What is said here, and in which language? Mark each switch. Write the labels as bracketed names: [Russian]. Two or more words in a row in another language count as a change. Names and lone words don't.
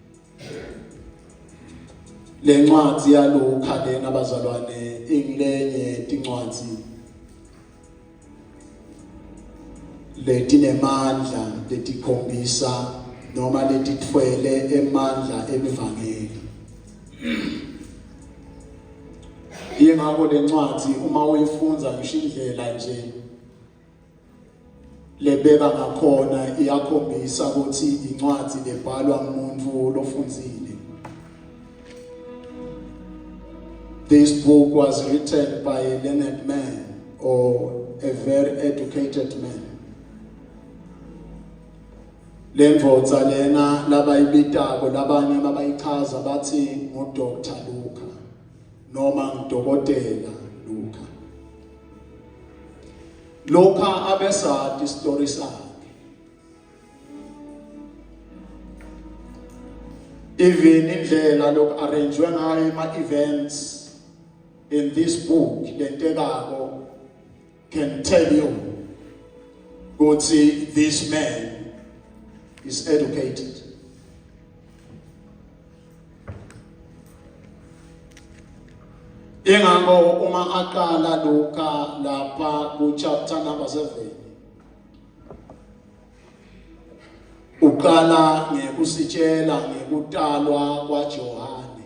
[Swati] Le ncwadi ya Luka lena bazalwane ingilenye tincwadi letinemandla letikhombisa noma letitfwele emandla emivangeli. Yengakho le ncwadi uma uyifunza ngisho indlela nje lebeka ngakhona iyakhombisa ukuthi incwadi lebhalwa ngumuntu lofunzile. [English] This book was written by a learned man or a very educated man. [Swati] Lemvotsa lena labayibitako labanye babayichaza bathi nguDr. Luka noma ngudokotela Luka. Luka abesati story sakhe. [English] Even [Swati] indlela loku arrangewe ngayo [English] ama events in this book lentekako can tell you ukuthi this man is educated. [Swati] Ingakho uma aqala Luka lapha ku chapter number 7 uqala ngekusitshela ngekutalwa kwaJohane.